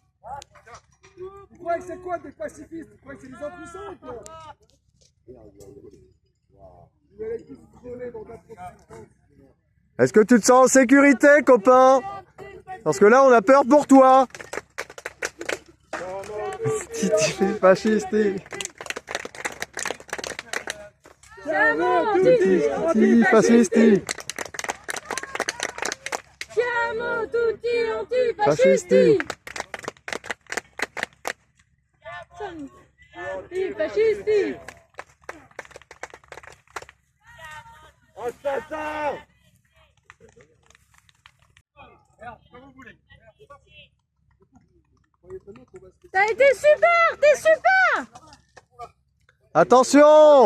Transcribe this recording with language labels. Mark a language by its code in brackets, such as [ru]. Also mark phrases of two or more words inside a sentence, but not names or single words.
[fr] Vous croyez que c'est quoi des pacifistes? Vous croyez que c'est des impuissants ou quoi? Est-ce que tu te sens en sécurité, copain? Parce que là, on a peur pour toi. [it] Titi fasciste. Siamo tutti Fascisti. Siamo tutti antifascisti! Antifascisti! [fr] Assassin! T'as été super! T'es super! Attention!